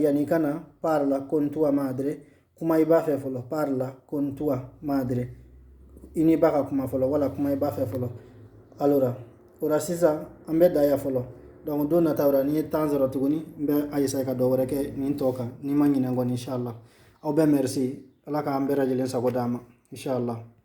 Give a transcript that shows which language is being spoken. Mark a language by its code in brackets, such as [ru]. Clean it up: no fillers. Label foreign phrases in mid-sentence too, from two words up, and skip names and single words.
[bm] yani ka na [it] parla con tua madre [bm] kuma i b'a fɛ fɔlɔ [it] parla con tua madre [bm] i ni ba ka kuma fɔlɔ wala kuma i b'a fɛ fɔlɔ alors ora sisan an bɛ da ya fɔlɔ donc don nata ora ni ye temps sɔrɔ tuguni n bɛ a essayer ka dɔ wɛrɛ kɛ nin tɔ kan ni ma ɲinɛ kɔni inchallah aw bɛɛ merci ala k'an bɛɛ lajɛlen sago d'an ma inchallah